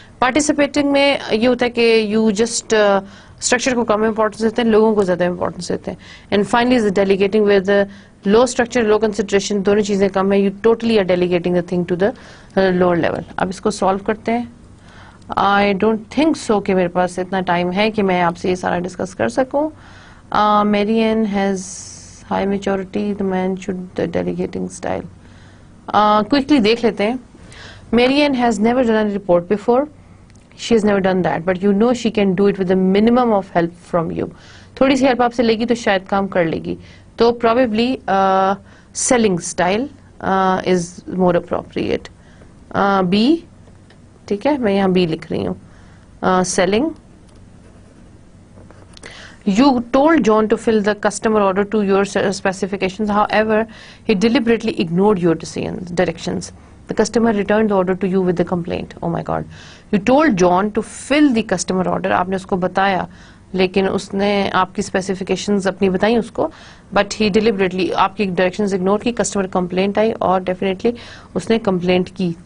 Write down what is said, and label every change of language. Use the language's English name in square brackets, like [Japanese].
[Hindi] Participating में ये होता है कि यू जस्ट स्ट्रक्चर को कम इंपॉर्टेंस देते हैं, लोगों को ज्यादा इंपॉर्टेंस देते हैं. And finally is delegating with low structure, low consideration, दोनों चीजें कम है, [English] You totally are delegating the thing to the lower level. [Hindi] अब इसको सॉल्व करते हैं. [English] I don't think so [Hindi] कि मेरे पास इतना टाइम है कि मैं आपसे ये सारा डिस्कस कर सकूं. [English] Marian has high maturity, the man should the delegating style. [Hindi] Quickly देख लेते हैं. [English] Marian has never done a report before. She has never done that, but you know she can do it with a minimum of help from you. [Hindi] थोड़ी सी help आपसे लेगी तो शायद काम कर लेगी. [English] तो probably selling style is more appropriate. [Hindi] B, ठीक है, मैं यहाँ B लिख रही हूँ. [English] Selling. You told John to fill the customer order to your specifications. However, he deliberately ignored your directions. The customer returned the order to you with the complaint. Oh my God. You told John to fill the customer order. [Hindi] आपने उसको बताया, लेकिन उसने आपकी specifications अपनी बताई उसको, [English] but he deliberately [Hindi] आपकी directions ignore की, customer complaint आई और definitely उसने complaint की.